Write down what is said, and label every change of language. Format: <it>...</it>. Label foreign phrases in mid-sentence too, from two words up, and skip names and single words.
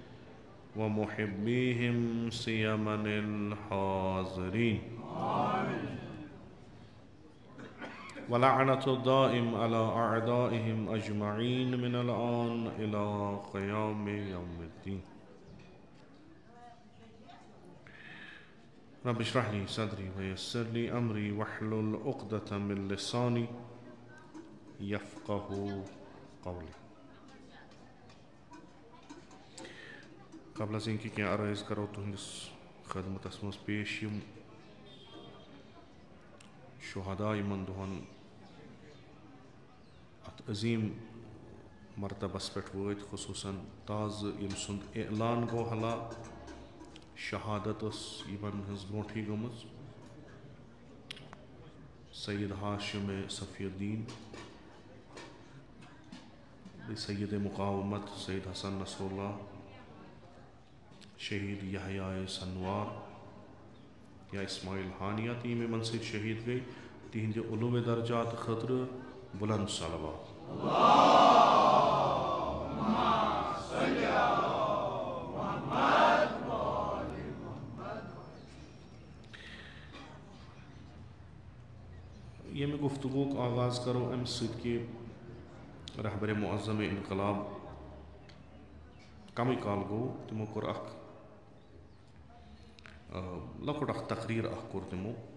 <ar>ومحبيهم سيما الحاضرين ولعنة الدائم على أعدائهم أجمعين من الآن إلى قيام يوم الدين رب اشرح لي صدري ويسر لي أمري واحلل عقدة من لساني يفقه قولي.</ar> <fa>قبل از اینکه</fa> <ks>کینٛہہ عرٲض کرو تُہنٛدِس خدمتس منٛز پیش یِم شہدا یِمن دۄہن اتھ عظیٖم مرتبس پٮ۪ٹھ وٲتۍ خصوٗصن تازٕ ییٚمہِ سُنٛد اعلان گوٚو حلا شہادت ٲس یِمن ہٕنٛز برونٛٹھٕے گٔمٕژ سید ہاشم صفی الدین بیٚیہِ سید مقاومت سید حسن نصر اللہ شہید یحیٰ سنوار یا اسماعیل ہانیہ تہٕ یِم یِمن سۭتۍ شہید گٔے تِہنٛدِ علوٗوِ درجات خٲطرٕ بُلند صلوات. ییٚمہِ گفتگوٗک آغاز کرو اَمہِ سۭتۍ کہِ رہبر معظم انقلاب کمٕے کال گوٚو تِمو کوٚر اکھ لۄکُٹ اکھ تقریٖر اکھ کوٚر تِمو</ks>